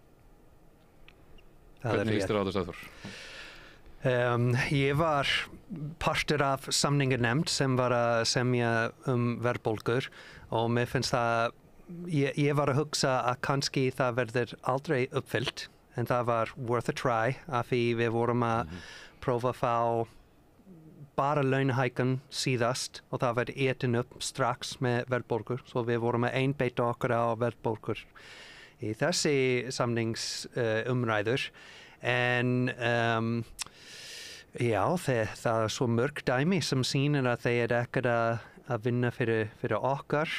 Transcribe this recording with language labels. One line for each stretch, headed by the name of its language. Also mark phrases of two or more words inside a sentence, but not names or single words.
Icelandic: Hvernig líst þér á þessu, Sæþór? Ég var partur af samninganefnd sem var að semja verðbólgur og mér finnst það, ég var að hugsa að kannski það verður aldrei uppfyllt en það var
English: worth a try
Icelandic: af því við vorum að prófa að fá bara launahækkun síðast og það var etin upp strax með verðbólgur svo við vorum að einbeita okkur á verðbólgur í þessi samningsumræður en já, það svo mörg dæmi sem sýnir að þeir ekki að vinna fyrir okkar.